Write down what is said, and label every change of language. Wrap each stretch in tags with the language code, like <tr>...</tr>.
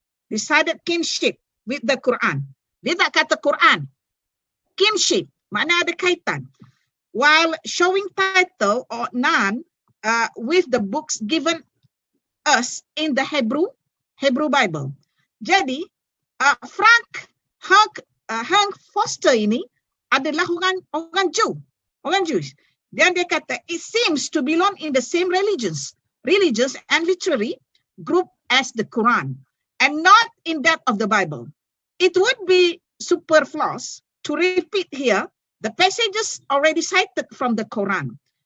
<en>Decided kinship with the Quran.</en> <ms>Dia tak kata Quran.</ms> <en>Kinship,</en> <ms>makna ada kaitan.</ms> <en>While showing title or none with the books given us in the Hebrew Bible.</en> <ms>Jadi, Frank Hank Foster ini adalah orang Jews. Dan dia kata,</ms> <en>it seems to belong in the same religious and literary group as the Quran, and not in that of the Bible. It would be superfluous to repeat here the passages already cited from the Quran.</en>